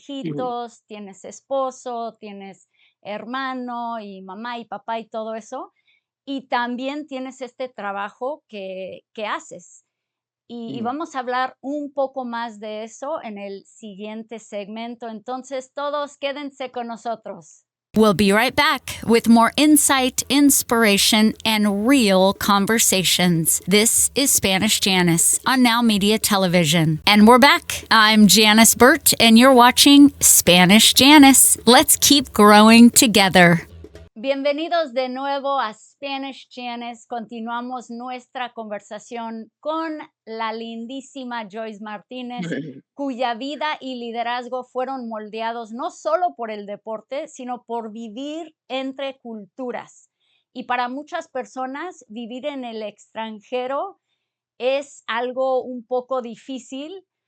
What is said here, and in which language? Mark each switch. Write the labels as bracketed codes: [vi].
[es] hijitos, tienes esposo, tienes hermano y mamá y papá y todo eso, y también tienes este trabajo que haces. Y ujú. vamos a hablar un poco más de eso en el siguiente segmento. Entonces, todos quédense con nosotros. [en] We'll be right back with more insight, inspiration, and real conversations. This is Spanish Janice on Now Media Television. And we're back. I'm Janice Burt, and you're watching Spanish Janice. Let's keep growing together. [es] Bienvenidos de nuevo a Spanish Janice. Continuamos nuestra conversación con la lindísima Joyce Martínez, cuya vida y liderazgo fueron moldeados no solo por el deporte, sino por vivir entre culturas. Y para muchas personas, vivir en el extranjero es algo un poco difícil,